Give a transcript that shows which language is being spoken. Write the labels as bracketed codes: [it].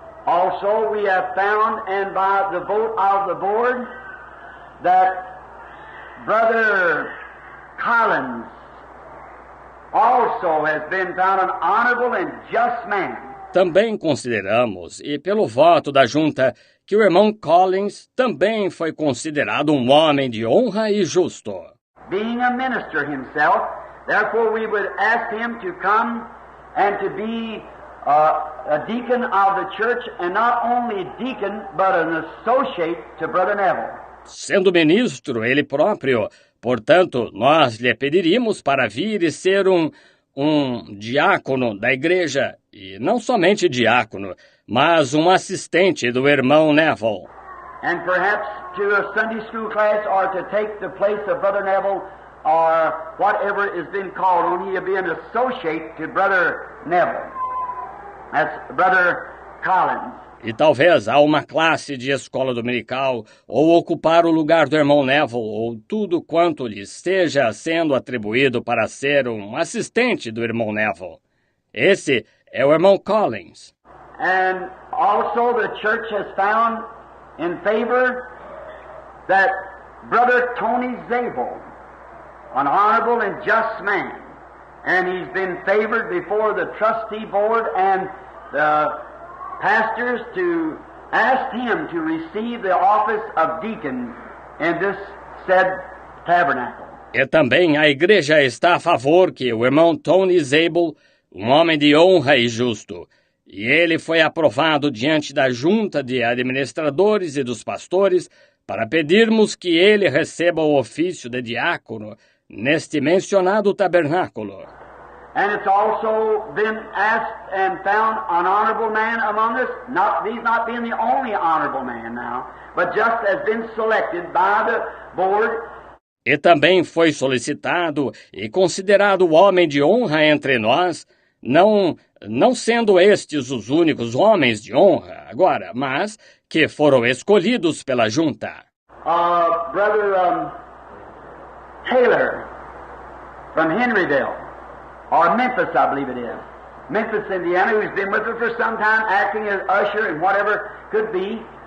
[en] Also, we have found, and by the vote of the board, that Brother Collins also has been found an honorable and just man. [pt] Também consideramos, e pelo voto da junta, que o irmão Collins também foi considerado um homem de honra e justo. [en] Being a minister himself, therefore we would ask him to come and to be a deacon of the church, and not only deacon, but an associate to Brother Neville. [pt] Sendo ministro ele próprio, portanto, nós lhe pediríamos para vir e ser um diácono da igreja, e não somente diácono, mas um assistente do irmão Neville. [en] And perhaps to a Sunday school class, or to take the place of Brother Neville, or whatever is being called on, he'll be an associate to Brother Neville. That's Brother Collins. [pt] E talvez a uma classe de escola dominical, ou ocupar o lugar do irmão Neville, ou tudo quanto lhe esteja sendo atribuído para ser um assistente do irmão Neville. Esse é o irmão Collins. [en] And also the church has found in favor that Brother Tony Zabel, an honorable and just man, and he's been favored before the trustee board and the pastors to ask him to receive the office of deacon in this said tabernacle. [pt] E também a igreja está a favor que o irmão Tony Zabel, um homem de honra e justo, e ele foi aprovado diante da junta de administradores e dos pastores para pedirmos que ele receba o ofício de diácono neste mencionado tabernáculo. [en] And it's also been asked and found an honorable man among us, he's not being the only honorable man now, but just has been selected by the board. [pt] E também foi solicitado e considerado homem de honra entre nós, não sendo estes os únicos homens de honra agora, mas que foram escolhidos pela junta. [en] Brother Taylor from Henryville, or Memphis, I believe it is. Memphis, Indiana, who's been with us for some time, acting as usher and whatever could be.